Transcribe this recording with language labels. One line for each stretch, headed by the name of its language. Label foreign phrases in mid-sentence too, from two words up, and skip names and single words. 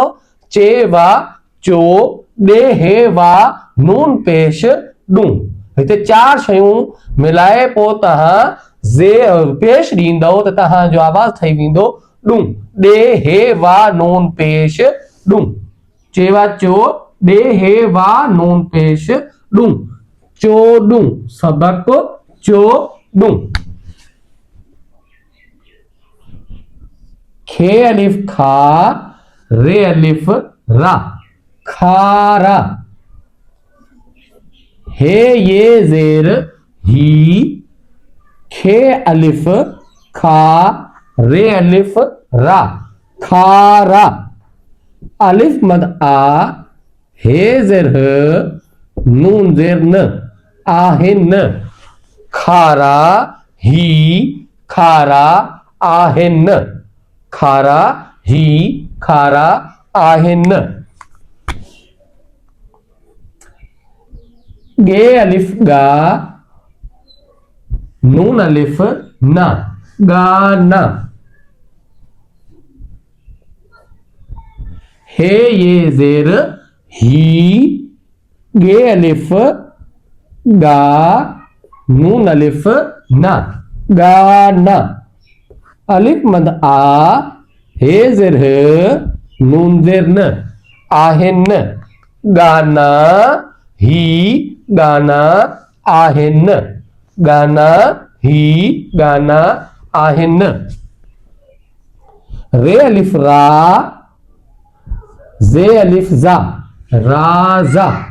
Sindhi: चेवा चो, दे हे वा नून पेश डू, हिते चार शयूं मिलाए पो तहां जे पेश ॾींदो त तहां जो आवाज ठही वेंदो डू, दे हे वा नून पेश डू। चेवा चो, दे हे वा नून पेश डू, चोडू, सबक चोडू। खे अलिफ खा, रे अलिफ रा, खारा। हे ये जेर ही, खे अलिफ खा, रे अलिफ रा, खारा। अलिफ मद आ, हे जेर ह, नून जेर न, आहे न, खारा ही, खारा आहे न, खारा ही, खारा आहे न। गे अलिफ गा, नून अलिफ ना, गाना। हे ये जेर ही, गे अलिफ गा, नून अलिफ ना, गाना। अलिफ मद आ, हे जेर ह, नून जेर न, आहे न, गाना ही, गाना आहे न, गाना ही, गाना आहे न। रे अलिफ रा, जे अलिफ जा, राजा।